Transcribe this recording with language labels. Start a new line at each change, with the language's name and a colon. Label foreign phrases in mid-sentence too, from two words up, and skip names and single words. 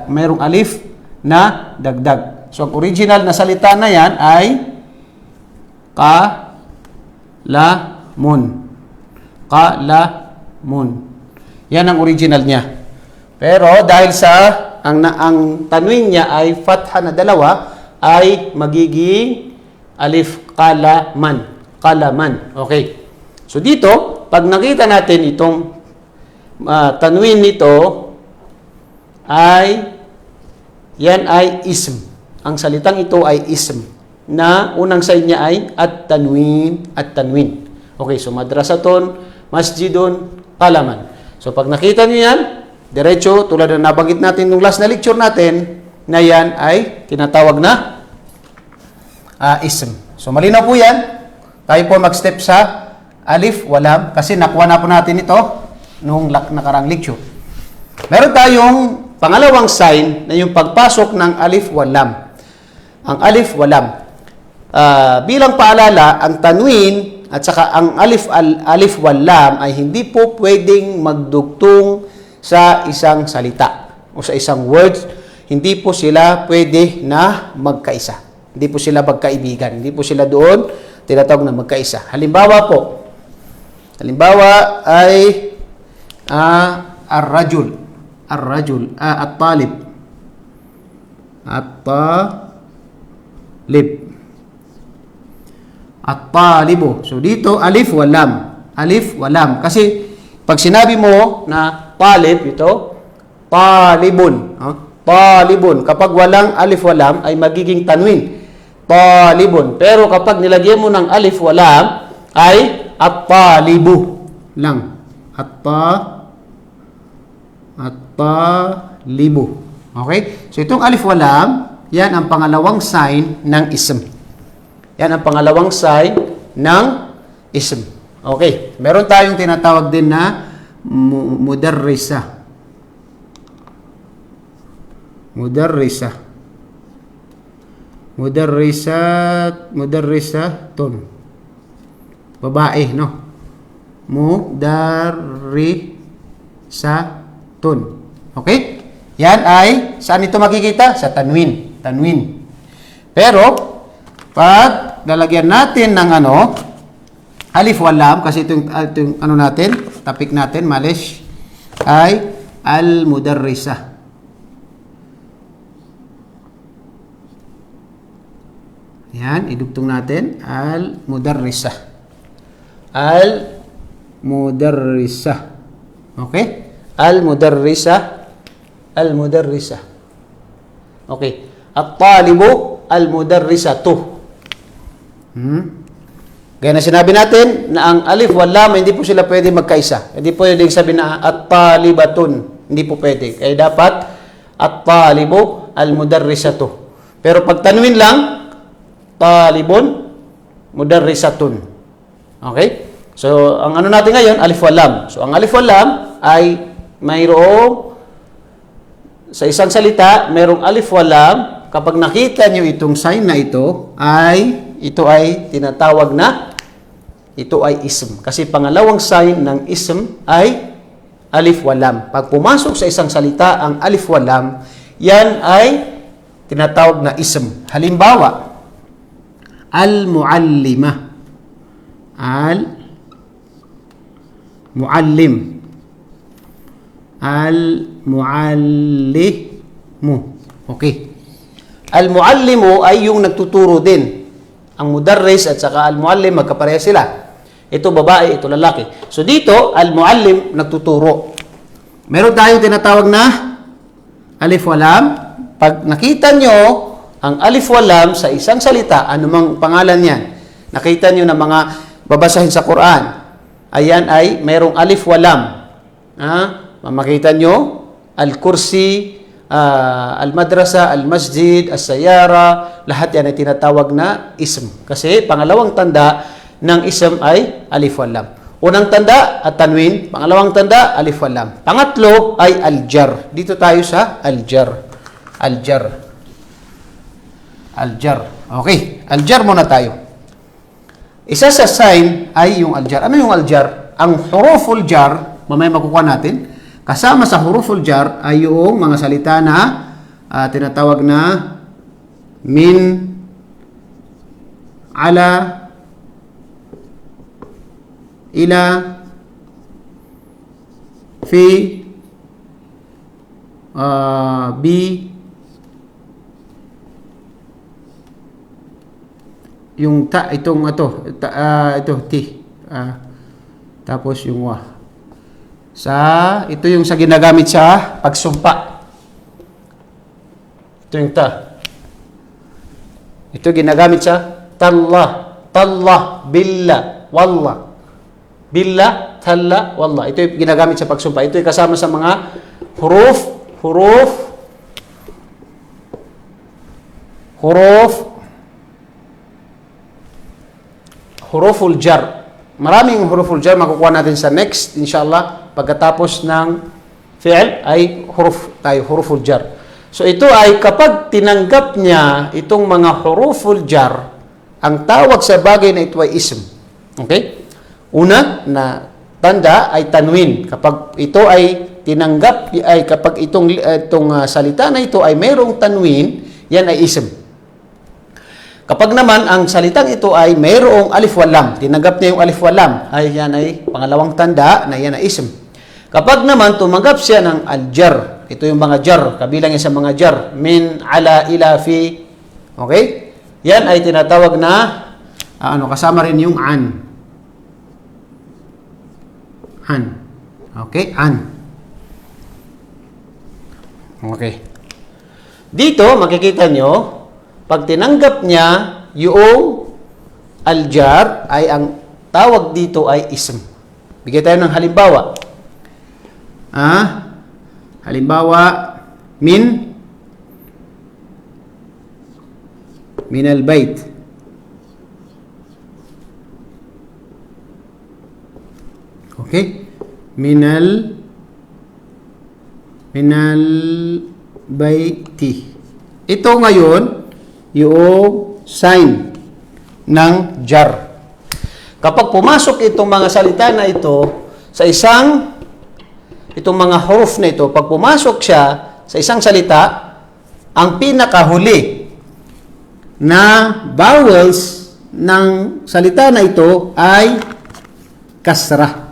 Filipino: Mayroong alif na dagdag. So, ang original na salita na yan ay Qalamun. Qalamun. Yan ang original niya. Pero dahil sa ang tanwin niya ay fatha na dalawa, ay magiging alif qalaman. Qalaman. Okay. So dito, pag nakita natin itong tanwin nito ay yan ay ism. Ang salitang ito ay ism na unang sign niya ay
Arabic: التنوين التنوين.
Filipino: Okay, so madrasatun, masjidun, qalaman. So pag nakita niyo yan, diretso, tulad na nabanggit natin nung last na lecture natin, na yan ay tinatawag na ism. So malinaw po yan. Tayo po mag-step sa alif, walam, kasi nakuha na po natin ito nung nakarang lecture. Meron tayong pangalawang sign na yung pagpasok ng alif, walam. Ang alif, walam. Bilang paalala, ang tanwin at saka ang alif, walam ay hindi po pwedeng magdugtong sa isang salita o sa isang words. Hindi po sila pwede na magkaisa. Hindi po sila magkaibigan. Hindi po sila doon tinatawag na magkaisa. Halimbawa po, ay
Arabic: الرجل الطالب الطالبُ.
Filipino: So dito, alif, walam. Alif, walam. Kasi pag sinabi mo na talib, ito, talibun. Talibun. Kapag walang alif, walam, ay magiging tanwin. Talibun. Pero kapag nilagyan mo ng alif, walam, ay at-talibu lang. At-talibu. Okay? So itong alif, walam, yan ang pangalawang sign ng ism. Yan ang pangalawang sign ng ism. Okay. Meron tayong tinatawag din na mudarrisa. Mudarrisatun. Babae, no? Mudarrisatun. Okay? Yan ay, saan ito makikita? Sa tanwin. Tanwin. Pero, pag lalagyan natin ng alif, walam, kasi itong natin, topic natin, malish, ay al-mudarrisa. Yan, idugtong natin, al-mudarrisa. Al-mudarrisa.
Arabic: Okay? المدرسة المدرسة.
Filipino: Okay.
Arabic: الطالبُ المدرسةُ.
Filipino: Gaya na sinabi natin na ang alif, walam, hindi po sila pwede magkaisa. Hindi po pwedeng sabihin na at-talibatun. Hindi po pwede. Kaya dapat
Arabic: الطالبُ المدرسةُ.
Filipino: Pero pag tanwin lang,
Arabic: طالبٌ مدرسةٌ.
Filipino: Okay? So, ang natin ngayon, alif, walam. So, ang alif, walam ay mayroong sa isang salita, mayroong alif, walam. Kapag nakita nyo itong sign na ito ay tinatawag na ito ay ism. Kasi pangalawang sign ng ism ay alif, walam. Pag pumasok sa isang salita ang alif, walam, yan ay tinatawag na ism. Halimbawa, al-muallima. Al-muallim. Al-muallimu. Okay. Al-muallimu ay yung nagtuturo din. Ang mudarris at saka al-muallim, magkapareha sila. Ito babae, ito lalaki. So dito, al-muallim, nagtuturo. Meron tayong tinatawag na alif, walam. Pag nakita nyo ang alif, walam sa isang salita, anumang pangalan yan, nakita nyo na mga babasahin sa Quran, ayan ay mayroong alif, walam. Makita nyo,
Arabic: الكرسي المدرسة المسجد السيارة,
Filipino: lahat yan ay tinatawag na ism. Kasi pangalawang tanda ng ism ay alif, walam. Unang tanda, at-tanwin. Pangalawang tanda, alif, walam. Pangatlo ay al-jar. Dito tayo sa al-jar. Al-jar. Okay. Al-jar muna tayo. Isa sa sign ay yung al-jar. Ano yung al-jar? Ang
Arabic: حروف الجر,
Filipino: mamaya makukuha natin, kasama sa
Arabic: حروف الجر
Filipino: ay yung mga salita na tinatawag na
Arabic: من على, إلى في بـ
Filipino: yung ta itong ito ti tapos yung wa ito yung sa ginagamit sa pagsumpa. Ito yung ta. Ito ginagamit sa
Arabic: تالله بالله والله. بالله تالله والله.
Filipino: Ito yung ginagamit sa pagsumpa. Ito yung kasama sa mga
Arabic: حروف الجر.
Filipino: Maraming
Arabic: حروف الجر
Filipino: makukuha natin sa next, inshallah. Pagkatapos ng fi'l ay
Arabic: حروف الجر.
Filipino: So ito ay kapag tinanggap niya itong mga
Arabic: حروف الجر,
Filipino: ang tawag sa bagay na ito ay ism. Okay? Una na tanda ay tanwin. Kapag ito ay tinanggap, ay kapag itong salita na ito ay mayroong tanwin, yan ay ism. Kapag naman ang salitang ito ay mayroong alif wal lam, tinanggap niya yung alif wal lam, ay yan ay pangalawang tanda na yan ay ism. Kapag naman tumanggap siya ng al-jar, ito yung mga jar, kabilang yan sa mga jar,
Arabic: من على إلى في,
Filipino: okay? Yan ay tinatawag na, kasama rin yung an. Okay? An. Okay. Dito, makikita nyo, pag tinanggap niya yung al-jar, ay ang tawag dito ay ism. Bigay tayo ng halimbawa. Halimbawa,
Arabic: من البيت.
Filipino: Okay?
Arabic: من البيتِ.
Filipino: Ito ngayon, yung sign ng jar. Kapag pumasok itong mga salita na ito sa itong mga huruf na ito, pag pumasok siya sa isang salita, ang pinakahuli na vowels ng salita na ito ay kasra.